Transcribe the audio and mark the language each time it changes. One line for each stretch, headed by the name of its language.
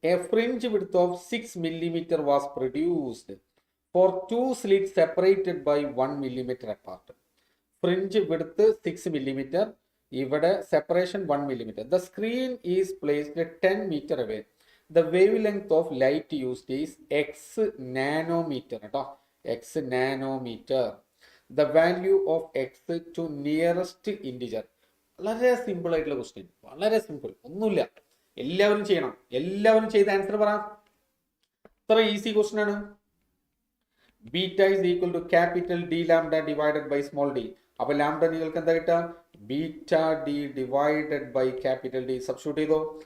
English: A fringe width of 6 millimeter was produced for 2 slits separated by 1 millimeter apart.
Malayalam: Fringe width 6 millimeter, ഇവിടെ separation 1 millimeter.
English: The screen is placed 10 meter away. The wavelength of light used is x nanometre
Malayalam: കേട്ടോ,
English: x nanometre. The value of x to nearest integer.
Malayalam: വളരെ simple ആയിട്ടുള്ള question, വളരെ simple, ഒന്നുമില്ല. എല്ലാവരും ചെയ്യണം. എല്ലാവരും ചെയ്ത ആൻസർ പറ. ഇത്ര ഈസി ക്വസ്റ്റ്യൻ ആണ്.
English: Beta is equal to capital D lambda divided by small d.
Malayalam: അപ്പൊ ലാംഡ നിങ്ങൾക്ക് എന്താ കിട്ടുക?
English: Beta d divided by capital D.
Malayalam: Substitute ചെയ്തോ.